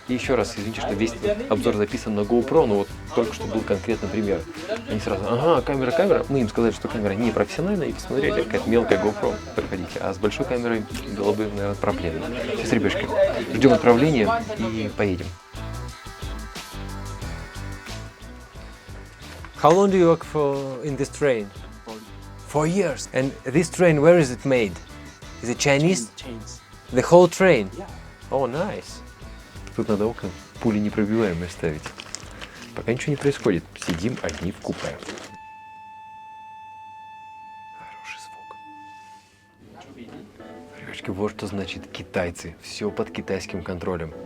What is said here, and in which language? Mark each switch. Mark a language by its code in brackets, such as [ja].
[ru] И еще раз, извините, что весь обзор записан на GoPro, но вот только что был конкретно пример. Они сразу, ага, камера. Мы им сказали, что камера не профессиональная, и посмотрели, какая-то мелкая GoPro. Приходите. А с большой камерой было бы, наверное, проблемно. Сейчас, ребятки, ждем отправления и поедем. [en] How long do you work in this train? 4 years. And this train, where is it made? Is it Chinese? Chains. The whole train? Yeah. Oh, nice. [ru] Тут надо окна пуленепробиваемые ставить. Пока ничего не происходит. Сидим одни в купе. Хороший звук. Ребятки, вот что значит китайцы. Все под китайским контролем.